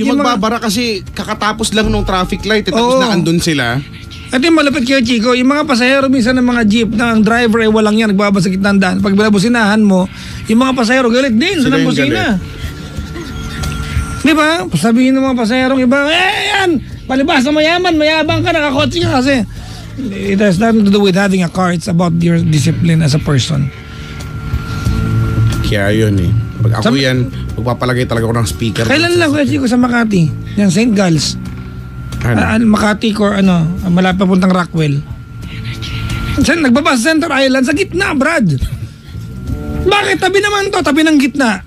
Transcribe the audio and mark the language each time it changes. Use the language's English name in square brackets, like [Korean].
[Filipino] Yung magbabara kasi kakatapos lang ng traffic light. Tapos na andun sila. Ito yung malupit kayo, Chico. Yung mga pasahero minsan ng mga jeep na ang driver ay walang yan. Nagbababa sa gitna ng daan. Pag binabusinahan mo, yung mga pasahero galit din sa busina. Di ba? Sabihin ng mga pasahero iba, yan! Palibas na mayaman, mayabang ka, nakakotse ka kasi. [English] It has nothing to do with having a car. It's about your discipline as a person. [Filipino] Kaya yun eh. Pag ako yan, magpapalagay talaga ako ng speaker. Kailan lang ko Chico sa Makati? Yan, St. Giles. Makati ko malapit papuntang Rockwell. Nagbaba sa Center Island, sa gitna, Brad. Bakit? Tabi naman to. Tabi ng gitna.